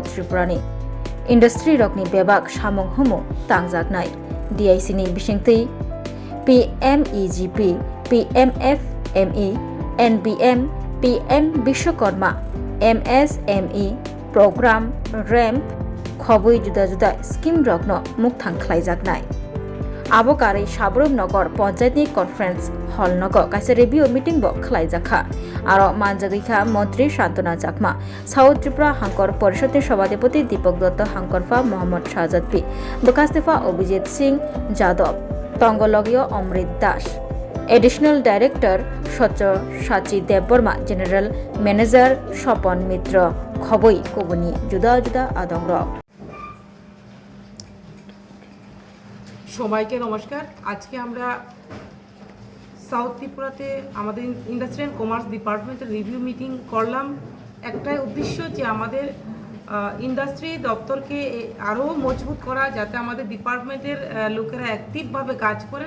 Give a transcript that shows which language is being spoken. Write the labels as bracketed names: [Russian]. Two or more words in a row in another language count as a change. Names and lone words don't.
[Kok Borok] त्रिपुरानि इंडस्ट्री रकनि बेबाक सामुं हुमु तांजागनाय डिआईसीनि बिसिंथै पीएमईजीपी पीएमएफएमई एनबीएम पीएम विश्वकर्मा एमएसएमई प्रोग्राम रैम्प खबै जुदा जुदा स्कीम रकनो मुक्तां ख्लायजागनाय आबकारै साब्रुम नगर पंचायतनि [English] conference hall [Kok Borok] नग कासे [English] review meeting [Kok Borok] बो ख्लायजाखा आरो मानजागैखा मंत्री शांतना चाकमा साउथ त्रिपुरा हांकर परिषदनि सभापति दीपक दत्त हांकरफा मोहम्मद शाहजाद पी बकास्तेफा अभिजीत सिंह जादव तंगलगियो अमृत दास [English] additional director [Kok Borok] सच्च साची देवबर्मा [English] general manager [Kok Borok] स्वपन मित्र खबै कबुनी जुदा जुदा आदंग [Bangla] সবাইকে নমস্কার। আজকে আমরা সাউথ ত্রিপুরাতে আমাদের [English] industry and commerce department's review meeting [Bangla] করলাম। একটাই উদ্দেশ্য যে আমাদের ইন্ডাস্ট্রি দপ্তরকে আরও মজবুত করা, যাতে আমাদের ডিপার্টমেন্টের লোকেরা অ্যাক্টিভভাবে কাজ করেন।